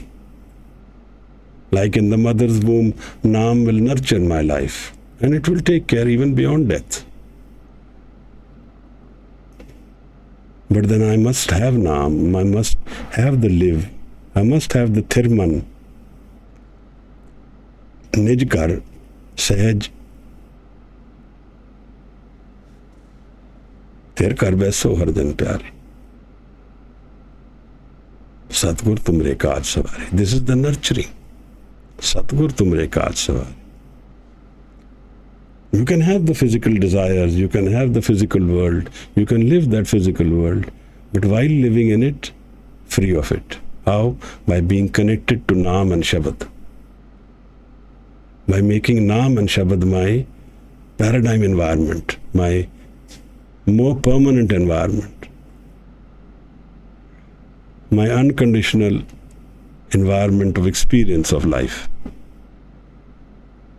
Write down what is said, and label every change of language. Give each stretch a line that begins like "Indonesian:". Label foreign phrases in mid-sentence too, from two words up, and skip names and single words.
English: Like in the mother's womb, Naam will nurture my life and it will take care even beyond death. But then I must have Naam, I must have the live, I must have the Thirman.
Punjabi: ਨਿਜਕਰ, ਸਹਜ, ਤੇਰ ਕਰ ਬੇਸੋ ਹਰ ਦਿਨ ਪਿਆਰੇ. ਸਤਿਗੁਰ ਤੁਮਰੇ ਕਾਜ ਸਵਾਰੇ.
English: This is the nurturing.
Punjabi: ਸਤਿਗੁਰ ਤੁਮਰੇ ਕਾਜ ਸਵਾਰੇ.
English: You can have the physical desires, you can have the physical world, you can live that physical world, but while living in it, free of it. How? By being connected to Naam and Shabad. By making Naam and Shabad my paradigm environment, my more permanent environment, my unconditional environment of experience of life.